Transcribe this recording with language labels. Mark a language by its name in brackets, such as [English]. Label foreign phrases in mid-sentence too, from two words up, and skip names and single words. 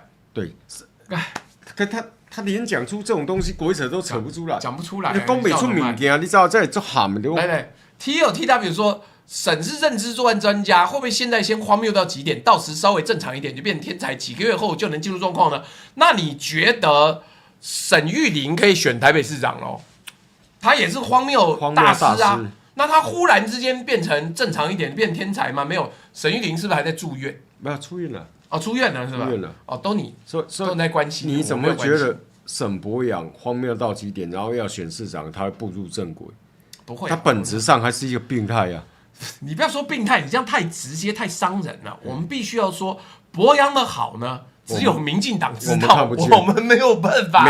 [Chinese] 對，可他連講出這種東西，鬼扯都扯不出來，講不出來。你講不出物件，你知道這裡做喊的。來 ，TW 說沈是認知作案專家，會不會現在先荒謬到極點，到時稍微正常一點就變天才，幾個月後就能進入狀況呢？那你覺得沈玉琳可以選台北市長嘍？他也是荒謬大師啊。那他忽然之間變成正常一點，變天才嗎？沒有，沈玉琳是不是還在住院？沒有，出院了。哦，出院了是吧？出院了。哦，都你在關心。你怎麼覺得沈伯洋荒謬到極點，然後要選市長，他會步入正軌？不會，他本質上還是一個病態呀。你不要說病態，你這樣太直接、太傷人了。我們必須要說，伯洋的好呢，只有民進黨知道，我們沒有辦法，